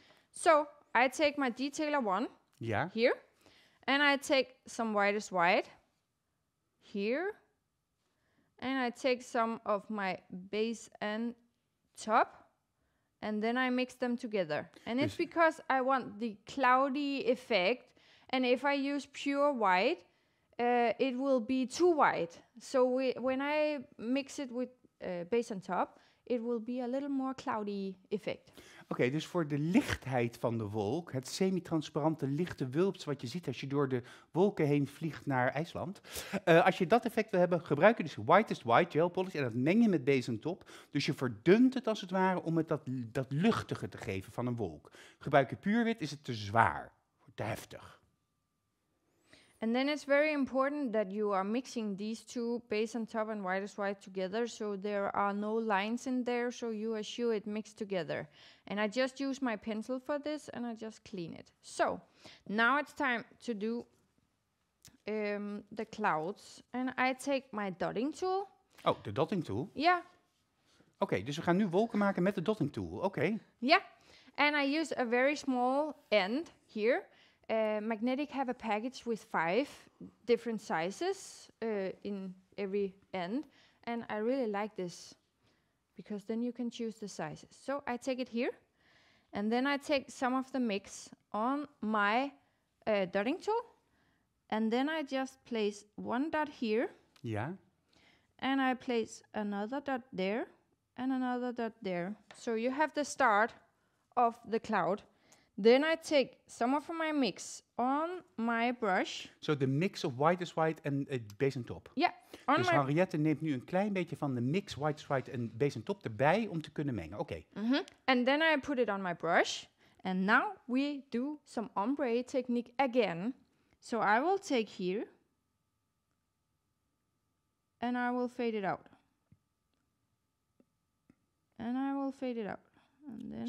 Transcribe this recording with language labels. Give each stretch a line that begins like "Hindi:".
English: So I take my detailer one here, and I take some white is white here, and I take some of my base and top, and then I mix them together. And it's because I want the cloudy effect, and if I use pure white, it will be too white. So when I mix it with base and top, it will be a little more cloudy effect.
Dutch: Oké, dus voor de lichtheid van de wolk, het semi-transparante lichte wulps wat je ziet als je door de wolken heen vliegt naar IJsland. Als je dat effect wil hebben, gebruik je dus whitest white gel polish en dat meng je met bezemtop. Dus je verdunt het als het ware om het dat luchtige te geven van een wolk. Gebruik je puur wit, is het te zwaar, te heftig.
English: And then it's very important that you are mixing these two, base and top and white is white together, so there are no lines in there, so you are sure it mixed together. And I just use my pencil for this, and I just clean it. So, now it's time to do the clouds. And I take my dotting tool.
Dutch: Oh, de dotting tool?
English: Yeah.
Dutch: Oké, dus we gaan nu wolken maken met de dotting tool. Oké.
English: Yeah. And I use a very small end here. Magnetic have a package with 5 different sizes in every end, and I really like this because then you can choose the sizes. So I take it here, and then I take some of the mix on my dotting tool, and then I just place one dot here,
Dutch: Ja.
English: and I place another dot there, and another dot there. So you have the start of the cloud. Then I take some of my mix on my brush. So the mix of white is white
Dutch: en bezemtop.
English: Yeah, on
Dutch: Dus
English: my
Dutch: Henriette neemt nu een klein beetje van de mix white is white en bezemtop erbij om te kunnen mengen. Oké.
English: And then I put it on my brush. And now we do some ombre technique again. So I will take here and I will fade it out. And I will fade it out. And then